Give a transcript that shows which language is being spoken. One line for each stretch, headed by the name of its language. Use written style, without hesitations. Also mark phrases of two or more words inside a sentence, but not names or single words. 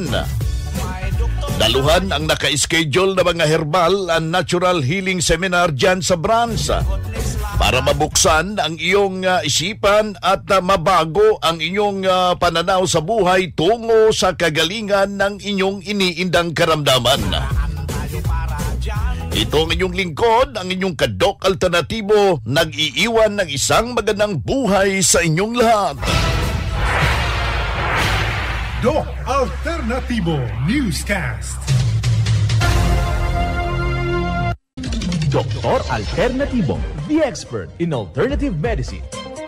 Filipino: Daluhan ang naka-schedule na mga
English: herbal and natural healing seminar
Filipino: dyan sa branch para mabuksan ang iyong isipan at mabago ang inyong pananaw sa buhay tungo sa kagalingan ng inyong iniindang karamdaman. Ito ang inyong lingkod, ang inyong kadok alternatibo, nag-iiwan ng isang magandang buhay sa inyong lahat. Doc Alternativo Newscast. Dr. Alternativo,
English: the expert in alternative medicine.